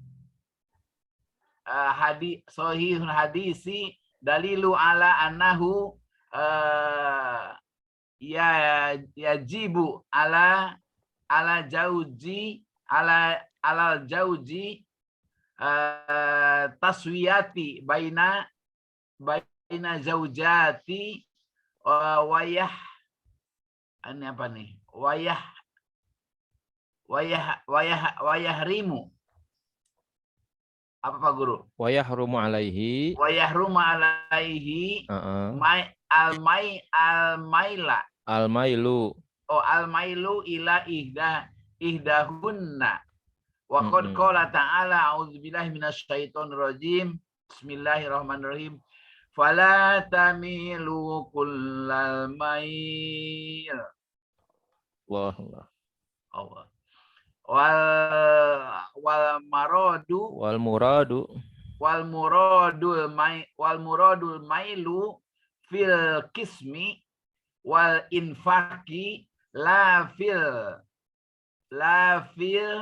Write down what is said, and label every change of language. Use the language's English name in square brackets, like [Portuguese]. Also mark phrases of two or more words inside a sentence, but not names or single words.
[Arabic] صحيح الحديث دليل على أنه يجب على الزوج التسوية بين الزوجات ويحرم. [Indonesian] Apa Pak Guru? [Arabic] ويحرم عليه. الميل. Oh, الميل إلى إحداهن. وقد قال تعالى أعوذ بالله من الشيطان الرجيم. بسم الله الرحمن الرحيم. فلا تميلوا كل الميل. Allah. والمراد الميل في القسم والإنفاق لا في